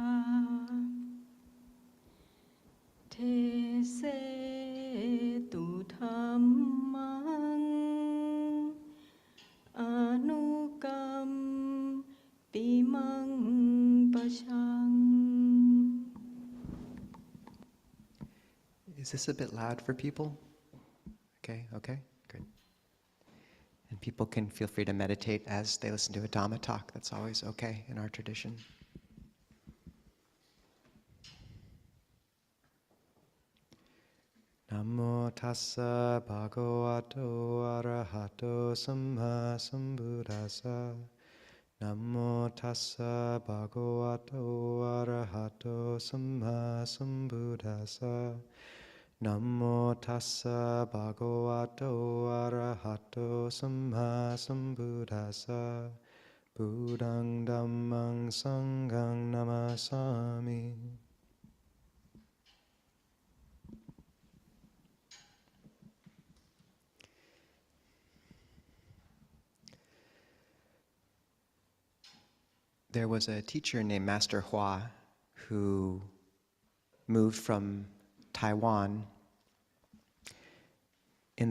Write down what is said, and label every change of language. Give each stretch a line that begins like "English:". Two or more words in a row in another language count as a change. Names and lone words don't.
English: Tese Tu Dhammang Anukam Timang Pashang. Is this a bit loud for people? Okay, good. And people can feel free to meditate as they listen to a Dhamma talk. That's always okay in our tradition.
Pali: Namo tassa bhagavato arahato samma sambuddhassa. Namo tassa bhagavato arahato samma sambuddhassa. Namo tassa bhagavato arahato samma sambuddhassa. Buddhang dhammang sanghang namasami.
English: There was a teacher named Master Hua who moved from Taiwan in